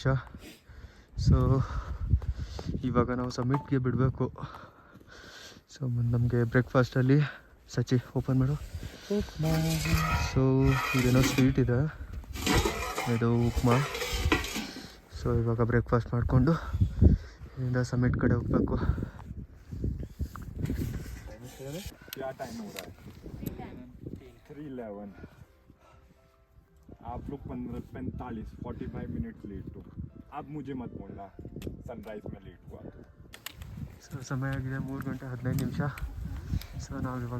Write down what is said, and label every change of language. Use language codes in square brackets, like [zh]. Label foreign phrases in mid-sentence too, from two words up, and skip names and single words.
[kn] ಸೊ ಇವಾಗ ನಾವು ಸಮ್ಮಿಟ್ಗೆ ಬಿಡಬೇಕು. ಸೊ ನಮಗೆ ಬ್ರೇಕ್ಫಾಸ್ಟಲ್ಲಿ ಸಚಿ ಓಪನ್ ಮಾಡು. ಸೊ ಇದೇನೋ ಸ್ವೀಟ್ ಇದೆ, ಇದು ಉಪ್ಮಾ. ಸೊ ಇವಾಗ ಬ್ರೇಕ್ಫಾಸ್ಟ್ ಮಾಡಿಕೊಂಡು ಇಲ್ಲಿಂದ ಸಮ್ಮಿಟ್ ಕಡೆ ಹೋಗಬೇಕು. [hi] क्या टाइम हो रहा है? 3:11. आप लोग 45 मिनट्स लेट हो. अब मुझे मत बोलना सनराइज में लेट हुआ. [kn] ಸೊ ಸಮಯ ಆಗಿದೆ 3 ಗಂಟೆ 15 ನಿಮಿಷ. ಸೊ ನಾವು ಇವಾಗ